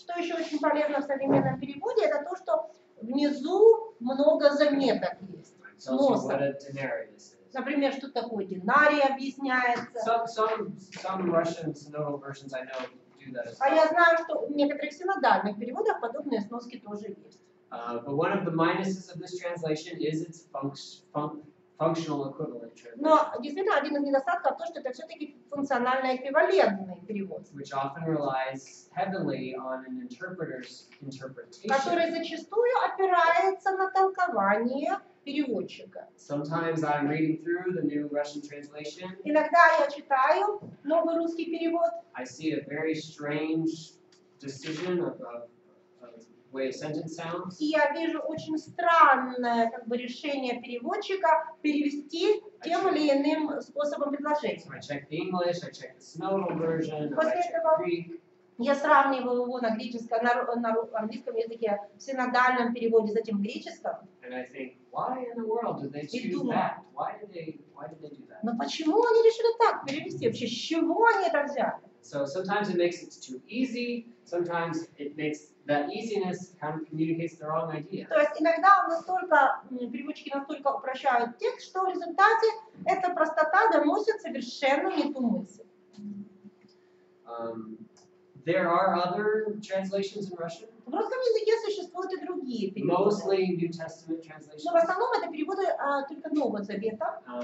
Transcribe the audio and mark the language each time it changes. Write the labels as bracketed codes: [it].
[ru] Что еще очень полезно в современном переводе, это то, что внизу много заметок есть. [en] It tells you what a denarius is. [ru] Например, что такое динарий объясняется. [en] Some Russian synodal versions I know do that as [ru] А [en] well. [ru] я знаю, что в некоторых синодальных переводах подобные сноски тоже есть. [en] But one of the minuses of this translation is its functional equivalent [ru] Но [en] translation, [ru] действительно один из недостатков то, что это все-таки функционально эквивалентный перевод, [en] which often relies heavily on an interpreter's interpretation. [ru] который зачастую опирается на толкование переводчика. [en] Sometimes I'm reading through the New Russian translation. [ru] Иногда я читаю новый русский перевод, [en] I see a very strange decision of way a sentence sounds. [ru] и я вижу очень странное как бы, решение переводчика перевести тем или иным способом предложения. [en] So I check the English, I check the synodal version, I [ru] После [en] check [ru] этого [en] Greek. [ru] Я сравниваю его на греческом, на английском языке, в синодальном переводе, затем в греческом. [en] And I think, why in the world did they choose [ru] думаю. [en] that? Why did they do that? [ru] Но почему они решили так перевести? Вообще, с чего они это взяли? [en] So sometimes it makes it too easy, sometimes it makes that easiness kind of communicates the wrong idea. [ru] То есть иногда переводчики настолько упрощают текст, что в результате эта простота доносит совершенно не ту мысль. [en] There are other translations in Russian, [ru] В русском языке существуют и другие переводы. [en] mostly New Testament translations. [ru] Но в основном это переводы только Нового Завета.